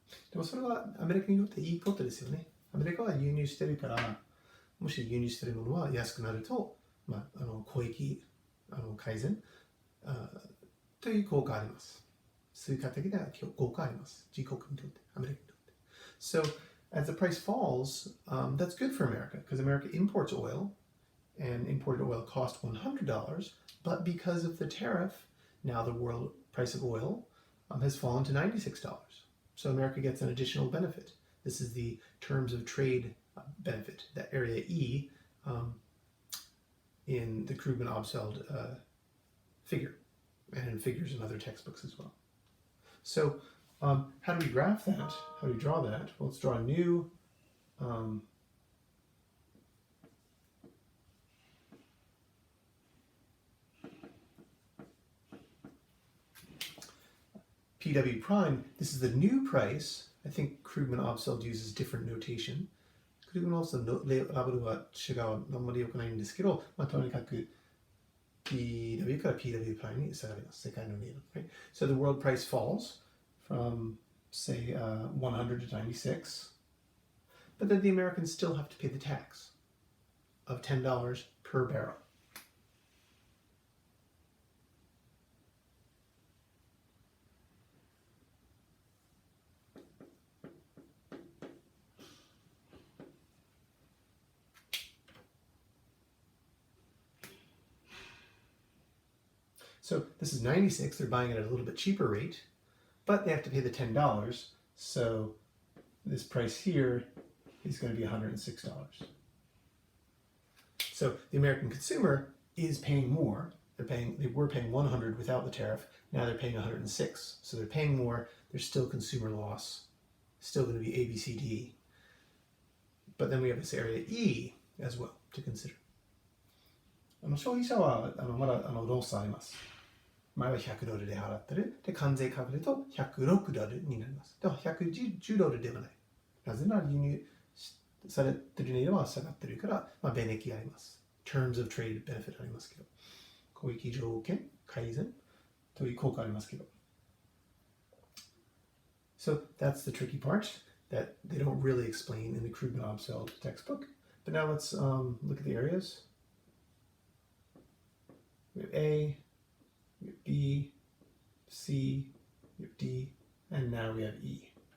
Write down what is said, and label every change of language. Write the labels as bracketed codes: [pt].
[ja] でもそれはアメリカにとっていいことですよね。アメリカは輸入してるから、もし輸入してるものは安くなると、交易改善という効果があります。数化的な効果があります。自国にとって、アメリカにとって。 [en] So, as the price falls, that's good for America because America imports oil, and imported oil cost $100, but because of the tariff, now the world price of oil has fallen to $96. So America gets an additional benefit. This is the terms of trade benefit, that area E in the Krugman-Obsfeld figure, and in figures in other textbooks as well. So, how do we graph that? How do we draw that? Well, let's draw a new PW prime. This is the new price I think Krugman-Obstfeld uses different notation. [ja] Krugman-Obstfeldのラベルは違う、あんまり良くないんですけど、とにかく PW から PW プライムに下がります。世界の値段。 [en] Right? So the world price falls from, say, 100 to 96, but then the Americans still have to pay the tax of $10 per barrel. So this is 96, they're buying it at a little bit cheaper rate, but they have to pay the $10, so this price here is going to be $106. So the American consumer is paying more. They were paying 100 without the tariff, now they're paying 106. So they're paying more, there's still consumer loss, still going to be A, B, C, D. But then we have this area E as well to consider. [ja] 消費者はまだロスあります。前は$100で払ってる。で、関税かけると$106になります。でも$110ではない。なぜなら輸入されてる値段は下がってるから、便益があります。 [en] Terms of trade benefit [ja] ありますけど。交易条件改善という効果ありますけど。 [en] So that's the tricky part that they don't really explain in the Krugman-Obstfeld textbook. But now let's look at the areas. We have A, we have B, C, we have D, and now we have E.